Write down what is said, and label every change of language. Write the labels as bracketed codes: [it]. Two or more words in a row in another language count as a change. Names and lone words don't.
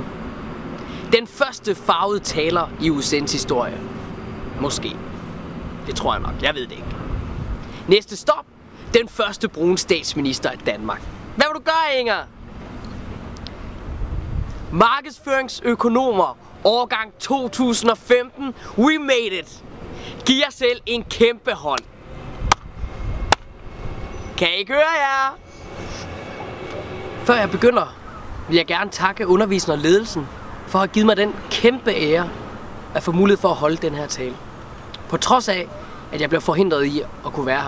[da] Den første farvede taler i USN's historie. Måske. Det tror jeg nok, jeg ved det ikke. Næste stop, den første brune statsminister af Danmark. Hvad vil du gøre, Inger? Markedsføringsøkonomer, årgang 2015, [en] we made it. [da] Giv jer selv en kæmpe hånd. Kan I høre jer? Før jeg begynder, vil jeg gerne takke underviseren og ledelsen for at have givet mig den kæmpe ære at få mulighed for at holde den her tale. På trods af, at jeg blev forhindret i at kunne være her.